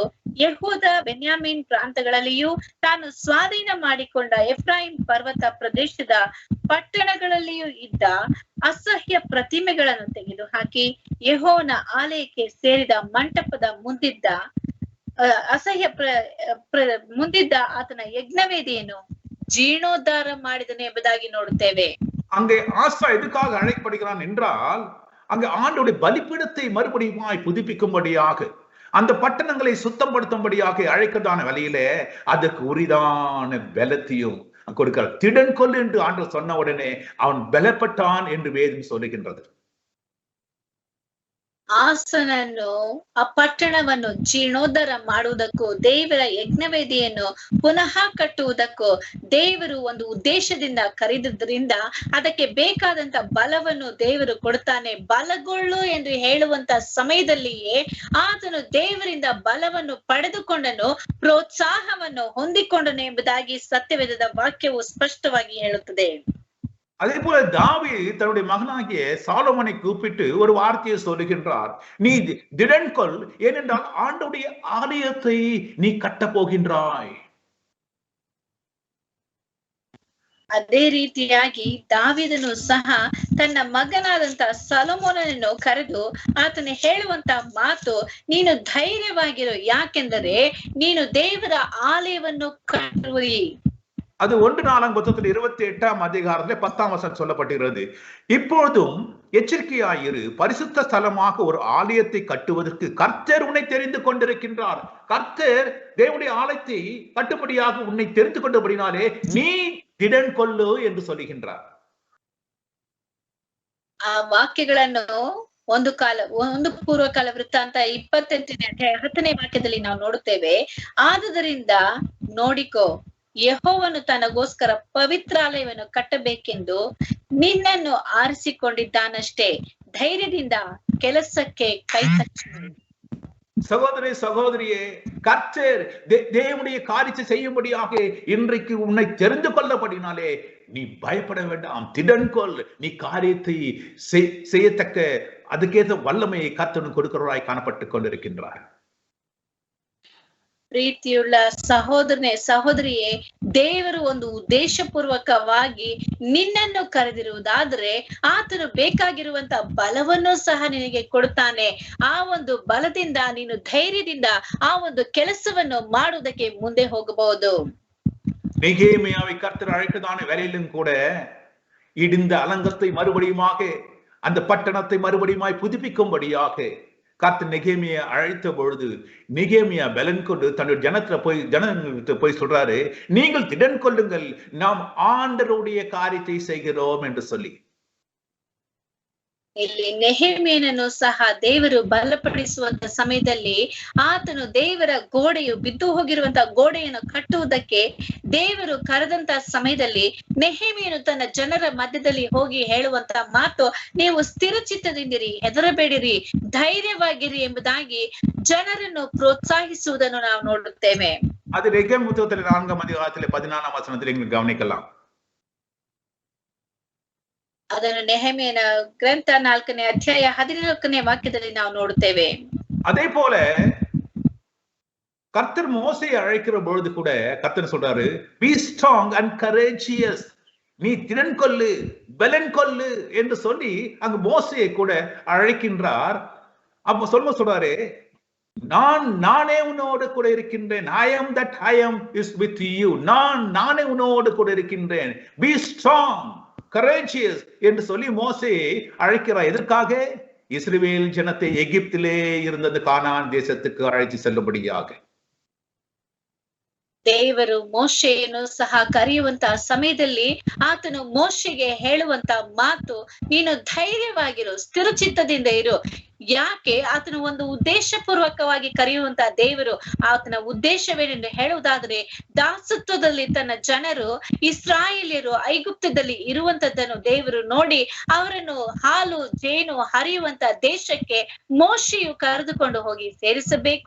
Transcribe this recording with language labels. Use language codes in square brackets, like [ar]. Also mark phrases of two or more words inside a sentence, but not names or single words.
[kn] ಯೆಹೂದ ಬೆನ್ಯಾಮೀನ್ ಪ್ರಾಂತಗಳಲ್ಲಿಯೂ ತಾನು ಸ್ವಾಧೀನ ಮಾಡಿಕೊಂಡ ಎಫ್ರಾಯಿಂ ಪರ್ವತ ಪ್ರದೇಶದ ಪಟ್ಟಣಗಳಲ್ಲಿಯೂ ಇದ್ದ ಅಸಹ್ಯ ಪ್ರತಿಮೆಗಳನ್ನು ತೆಗೆದುಹಾಕಿ ಯೆಹೋವನ ಆಲಯಕ್ಕೆ ಸೇರಿದ ಮಂಟಪದ ಮುಂದಿದ್ದ ಮುಂದಿದ್ದ ಆತನ ಯಜ್ಞವೇದಿಯನ್ನು ಜೀರ್ಣೋದ್ಧಾರ ಮಾಡಿದನು ಎಂಬುದಾಗಿ ನೋಡುತ್ತೇವೆ. [ta] அங்கே ஆசா எதுக்காக அழைக்கப்படுகிறான் என்றால், அங்கே ஆண்டோடைய பலிபீடத்தை மறுபடியும் புதுப்பிக்கும்படியாக, அந்த பட்டணங்களை சுத்தப்படுத்தும்படியாக அழைக்கிறதான வழியிலே அதற்கு உரிதான பலத்தையும் கொடுக்கிறார். திடன் கொள் என்று ஆண்டவர் சொன்ன உடனே அவன் பலப்பட்டான் என்று வேதம் சொல்லுகின்றது. [kn] ಆಸನನ್ನು ಆ ಪಟ್ಟಣವನ್ನು ಜೀರ್ಣೋದ್ಧಾರ ಮಾಡುವುದಕ್ಕೂ ದೇವರ ಯಜ್ಞವೇದಿಯನ್ನು ಪುನಃ ಕಟ್ಟುವುದಕ್ಕೂ ದೇವರು ಒಂದು ಉದ್ದೇಶದಿಂದ ಕರೆದಿದ್ದರಿಂದ ಅದಕ್ಕೆ ಬೇಕಾದಂತ ಬಲವನ್ನು ದೇವರು ಕೊಡ್ತಾನೆ. ಬಲಗೊಳ್ಳು ಎಂದು ಹೇಳುವಂತ ಸಮಯದಲ್ಲಿಯೇ ಆತನು ದೇವರಿಂದ ಬಲವನ್ನು ಪಡೆದುಕೊಂಡನು, ಪ್ರೋತ್ಸಾಹವನ್ನು ಹೊಂದಿಕೊಂಡನು ಎಂಬುದಾಗಿ ಸತ್ಯವೇದದ ವಾಕ್ಯವು ಸ್ಪಷ್ಟವಾಗಿ ಹೇಳುತ್ತದೆ. [ta] அதே போல தாவீது தன்னுடைய மகனாகிய சாலமோனை கூப்பிட்டு ஒரு வார்த்தையை சொல்லுகின்றார், நீ திடன் கொள், ஏனென்றால் ஆண்டவருடைய ஆலயத்தை நீ கட்ட போகின்றாய். [kn] ಅದೇ ರೀತಿಯಾಗಿ ದಾವೀದನು ಸಹ ತನ್ನ ಮಗನಾದಂತ ಸೊಲೊಮೋನನನ್ನು ಕರೆದು ಆತನು ಹೇಳುವಂತ ಮಾತು, ನೀನು ಧೈರ್ಯವಾಗಿರು, ಯಾಕೆಂದರೆ ನೀನು ದೇವರ ಆಲಯವನ್ನು ಕಟ್ಟುವಿ. [ta] அது 1 நாளாகமத்தில் 28ஆம் அதிகாரத்திலே 10ஆம் வசனம் சொல்லப்பட்டிருக்கிறது. இப்பொழுதும் எச்சரிக்கையாயிரு, பரிசுத்த ஸ்தலமாக ஒரு ஆலயத்தை கட்டுவதற்கு கர்த்தர் உன்னை தெரிந்து கொண்டிருக்கின்றார். கர்த்தர் தேவனுடைய ஆலயத்தை கட்டும்படியாக உன்னை தெரிந்து கொண்டபடினாலே நீ திடன் கொள்ளு என்று சொல்லுகின்றார். [kn] ಆ ವಾಕ್ಯಗಳನ್ನು ಒಂದು ಪೂರ್ವಕಾಲ ವೃತ್ತಾಂತ 28ನೇ ಅಧ್ಯಾಯ 10ನೇ ವಾಕ್ಯದಲ್ಲಿ ನಾವು ನೋಡುತ್ತೇವೆ. ಆದುದರಿಂದ ನೋಡಿಕೋ, ಯೆಹೋವನು ತನಗೋಸ್ಕರ ಪವಿತ್ರಾಲಯವನ್ನು ಕಟ್ಟಬೇಕೆಂದು ನಿನ್ನನ್ನು ಆರಿಸಿಕೊಂಡಿದ್ದಾನಷ್ಟೇ, ಧೈರ್ಯದಿಂದ ಕೆಲಸಕ್ಕೆ ಕೈ ಹಚ್ಚು. [ta] சகோதரி சகோதரியே, கர்த்தர் தேவனுடைய காரியத்தை செய்யும்படியாக இன்றைக்கு உன்னை தெரிந்து கொள்ளப்படினாலே நீ பயப்பட வேண்டாம், திடன் கொள். நீ காரியத்தை செய்யத்தக்க அதுக்கேற்ற வல்லமையை கர்த்தர் கொடுக்கிறவராய் காணப்பட்டுக் கொண்டிருக்கின்றார். [kn] ಪ್ರೀತಿಯುಳ್ಳ ಸಹೋದರನೇ ಸಹೋದರಿಯೇ, ದೇವರು ಒಂದು ಉದ್ದೇಶಪೂರ್ವಕವಾಗಿ ನಿನ್ನನ್ನು ಕರೆದಿರುವುದಾದ್ರೆ ಆತನು ಬೇಕಾಗಿರುವಂತ ಬಲವನ್ನು ಸಹ ನಿನಗೆ ಕೊಡುತ್ತಾನೆ. ಆ ಒಂದು ಬಲದಿಂದ ನೀನು ಧೈರ್ಯದಿಂದ ಆ ಒಂದು ಕೆಲಸವನ್ನು ಮಾಡುವುದಕ್ಕೆ ಮುಂದೆ ಹೋಗಬಹುದು. [ta] நெகேமியாவை கர்த்தர் அழைக்கதான வேலையிலும் கூட இடிந்த அலங்கத்தை மறுபடியுமாக அந்த பட்டணத்தை மறுபடியுமாய் புதுப்பிக்கும்படியாக கர்த்தர் நெகேமியா அழைத்த பொழுது நெகேமியா பலன் கொண்டு தன்னுடைய ஜனத்திட்ட போய் சொல்றாரு, நீங்கள் திடன் கொள்ளுங்கள், நாம் ஆண்டவருடைய காரியத்தை செய்கிறோம் என்று சொல்லி. [kn] ಇಲ್ಲಿ ನೆಹೆಮೀಯನನ್ನು ಸಹ ದೇವರು ಬಲಪಡಿಸುವಂತ ಸಮಯದಲ್ಲಿ ಆತನು ದೇವರ ಗೋಡೆಯು ಬಿದ್ದು ಹೋಗಿರುವಂತ ಗೋಡೆಯನ್ನು ಕಟ್ಟುವುದಕ್ಕೆ ದೇವರು ಕರೆದಂತ ಸಮಯದಲ್ಲಿ ನೆಹೆಮೀಯನು ತನ್ನ ಜನರ ಮಧ್ಯದಲ್ಲಿ ಹೋಗಿ ಹೇಳುವಂತ ಮಾತು, ನೀವು ಸ್ಥಿರಚಿತ್ತದಿಂದಿರಿ, ಹೆದರಬೇಡಿರಿ, ಧೈರ್ಯವಾಗಿರಿ ಎಂಬುದಾಗಿ ಜನರನ್ನು ಪ್ರೋತ್ಸಾಹಿಸುವುದನ್ನು ನಾವು ನೋಡುತ್ತೇವೆ. ಅದು ರೆಗೆಮ್ [ta] புத்தகத்தில் 4ஆம் அதிகாரத்தில் 14ஆம் வசனத்தில் நீங்கள் கவனிக்கலாம். [kn] ಅದನ್ನು ನೆಹೆಮೀಯನ ಗ್ರಂಥ 4ನೇ ಅಧ್ಯಾಯ 14ನೇ ವಾಕ್ಯದಲ್ಲಿ ನಾವು ನೋಡುತ್ತೇವೆ. [ta] அதே போல கர்த்தர் மோசேயை அழைக்கிற பொழுது கூட கர்த்தர் சொல்றாரு, [en] be strong and courageous, [ta] நீ திடன் கொள்ளு, பலன் கொள்ளு என்று சொல்லி அங்க மோசேயை கூட அழைக்கின்றார். அப்ப சொல்றாரு, நானே உன்னோடு கூட இருக்கின்றேன், [en] I am that I am is with you, [ta] நானே உன்னோடு கூட இருக்கின்றேன், [en] be strong courageous [ta] என்று சொல்லி மோசேயை அழைக்கிறார். எதற்காக? இஸ்ரவேல் ஜனத்தை எகிப்திலே இருந்தது கானான் தேசத்துக்கு அழைத்து செல்லும்படியாக. [kn] ದೇವರು ಮೋಶೆಯನ್ನು ಸಹ ಕರೆಯುವಂತ ಸಮಯದಲ್ಲಿ ಆತನು ಮೋಶೆಗೆ ಹೇಳುವಂತ ಮಾತು, ನೀನು ಧೈರ್ಯವಾಗಿರು, ಸ್ಥಿರಚಿತ್ತದಿಂದ ಇರು. ಯಾಕೆ? ಆತನು ಒಂದು ಉದ್ದೇಶ ಪೂರ್ವಕವಾಗಿ ಕರೆಯುವಂತ ದೇವರು. ಆತನ ಉದ್ದೇಶವೇನೆಂದು ಹೇಳುವುದಾದರೆ, ದಾಸತ್ವದಲ್ಲಿ ತನ್ನ ಜನರು ಇಸ್ರಾಯೇಲ್ಯರು ಐಗುಪ್ತದಲ್ಲಿ ಇರುವಂತದ್ದನ್ನು ದೇವರು ನೋಡಿ ಅವರನ್ನು ಹಾಲು ಜೇನು ಹರಿಯುವಂತ ದೇಶಕ್ಕೆ ಮೋಶೆಯು ಕರೆದುಕೊಂಡು ಹೋಗಿ ಸೇರಿಸಬೇಕು.